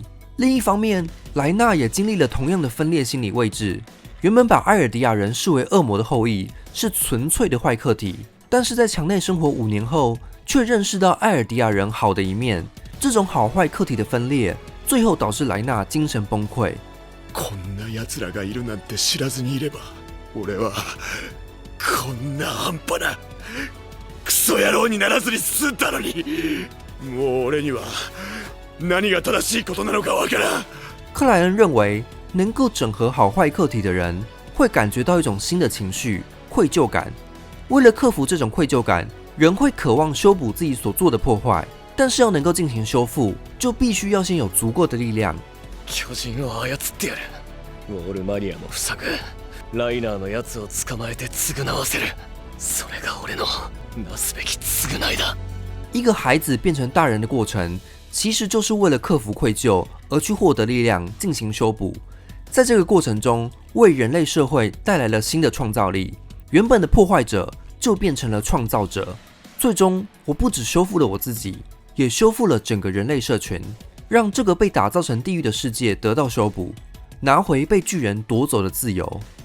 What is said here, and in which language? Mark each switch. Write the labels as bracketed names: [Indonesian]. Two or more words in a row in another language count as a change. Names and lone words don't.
[Chinese] 另一方面，莱纳也经历了同样的分裂心理位置。原本把艾尔迪亚人视为恶魔的后裔，是纯粹的坏客体，但是在墙内生活5年后，却认识到艾尔迪亚人好的一面。这种好坏客体的分裂，最后导致莱纳精神崩溃。 [Japanese] こんな奴らがいるなんて知らずにいれば、俺はこんな半端なクソ野郎にならずに済んだのに。もう俺には何が正しいことなのかわからん。 [Chinese] 克莱恩认为，能够整合好坏客体的人，会感觉到一种新的情绪——愧疚感。为了克服这种愧疚感，人会渴望修补自己所做的破坏。但是要能够进行修复，就必须要先有足够的力量。 [Japanese] 巨人を操ってやる。ウォールマニアも塞ぐ。ライナーのやつを捕まえて償わせる。それが俺のなすべき償いだ。 [Chinese] 一个孩子变成大人的过程，其实就是为了克服愧疚而去获得力量，进行修补。在这个过程中，为人类社会带来了新的创造力。原本的破坏者就变成了创造者。最终，我不只修复了我自己， 也修复了整个人类社群，让这个被打造成地狱的世界得到修补，拿回被巨人夺走的自由。